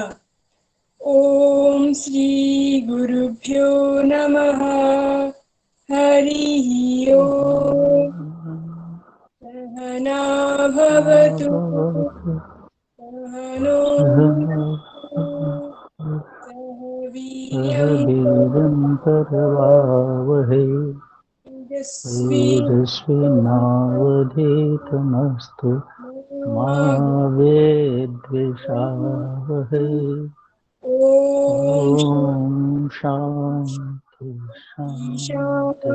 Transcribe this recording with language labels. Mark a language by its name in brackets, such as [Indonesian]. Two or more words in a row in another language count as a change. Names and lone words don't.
[Sanskrit] ওম শ্রী গুরুভ্যো নমঃ। হরি ওম। সহনা ভবতু সহনো সহ বীর্যং करवावहै तेजस्विनावधीतमस्तु मा विद्विषावहै। ओम ॐ शान्ति शान्ति